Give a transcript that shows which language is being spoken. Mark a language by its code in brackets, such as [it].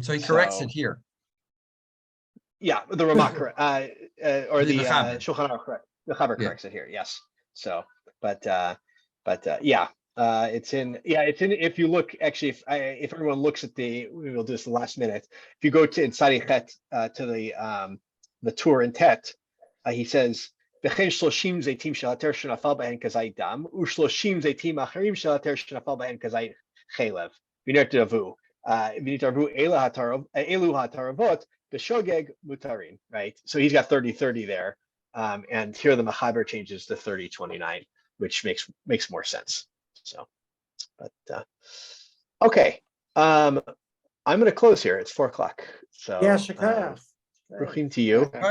[en] So he corrects it here. Yeah, the Ramah or the Shulchan Aruch correct. The Chaber corrects it here. Yes. So, but yeah. It's in, if you look, actually, if everyone looks at we'll do this the last minute. If you go to in Sarichet, to the tour in Tet, he says, [he] וכן 30 זיתים של היתר שנפל בהן כזית דם, ו30 זיתים אחרים של היתר שנפל בהן כזית חלב. ונתערבו אלו התערבות בשוגג מותרים, [en] right? So he's got 30-30 there. And here the Machaber changes to 30-29, which makes more sense. So, but okay. I'm going to close here. It's 4 o'clock. So Bruchim to you.